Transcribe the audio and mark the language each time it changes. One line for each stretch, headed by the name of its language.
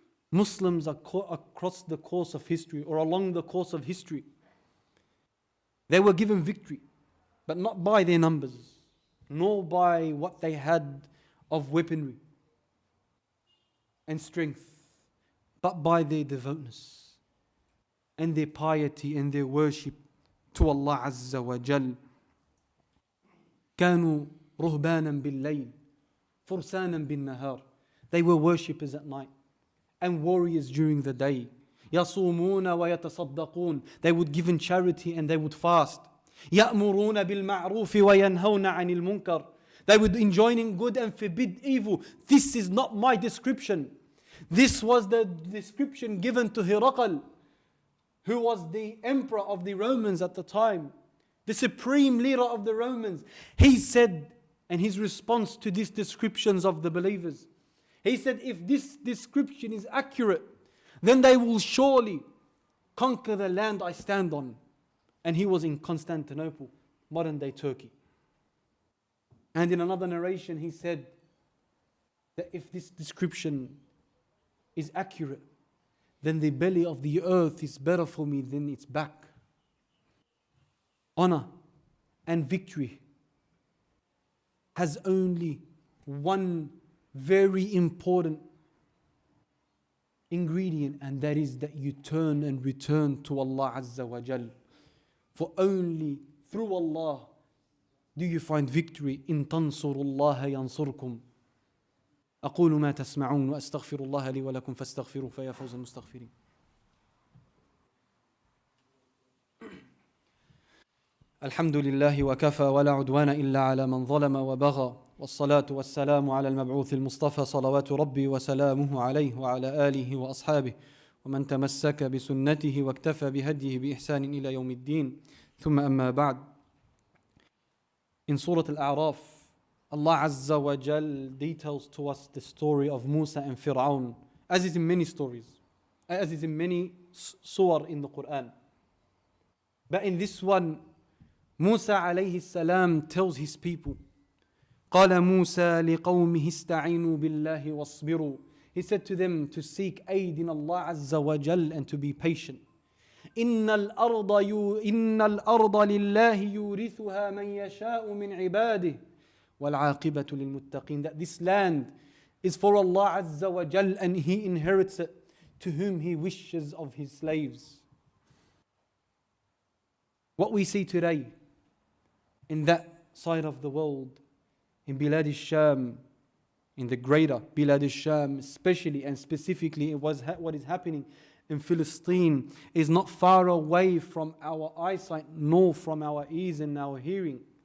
English: Muslims across the course of history, or along the course of history, they were given victory, but not by their numbers, nor by what they had of weaponry and strength, but by their devoutness and their piety and their worship to Allah Azza wa Jal.
Arabic: كانوا رهبانا بالليل فرسانا بالنهار.
English: They were worshippers at night and warriors during the day.
Arabic: يصومون ويتصدقون.
English: They would give in charity and they would fast.
Arabic: يأمرون بالمعروف وينهون عن المنكر.
English: They would enjoin good and forbid evil. This is not my description. This was the description given to Hiraqal, who was the emperor of the Romans at the time, the supreme leader of the Romans. He said, and his response to these descriptions of the believers, he said, if this description is accurate, then they will surely conquer the land I stand on. And he was in Constantinople, modern day Turkey. And in another narration he said that if this description is accurate, then the belly of the earth is better for me than its back. Honor and victory has only one very important ingredient, and that is that you turn and return to Allah Azza wa Jal. For only through Allah Do you find victory in
Arabic: تنصروا الله ينصركم؟ أقول ما تسمعون وأستغفر الله لي ولكم فاستغفروه فيا فوز المستغفرين. الحمد لله وكفى ولا عدوان إلا على من ظلم وبغى والصلاة والسلام على المبعوث المصطفى صلوات ربي وسلامه عليه وعلى آله وأصحابه ومن تمسك بسنته واكتفى بهديه بإحسان إلى يوم الدين. ثم أما بعد.
English: In Surah Al-A'raf, Allah Azza wa Jal details to us the story of Musa and Fir'aun, as is in many stories, as is in many surah in the Quran. But in this one, Musa alayhi salam tells his people,
Arabic: قال موسى لقومه استعينوا بالله واصبروا.
English: He said to them to seek aid in Allah Azza wa Jal and to be patient.
Arabic: إن الأرض لله يورثها من يشاء من عباده والعاقبة للمتقين.
English: That this land is for Allah Azza wa Jal and He inherits it to whom He wishes of His slaves. What we see today in that side of the world, in Bilad al-Sham, in the greater Bilad al-Sham especially and specifically what is happening in Palestine, is not far away from our eyesight nor from our ears and our hearing.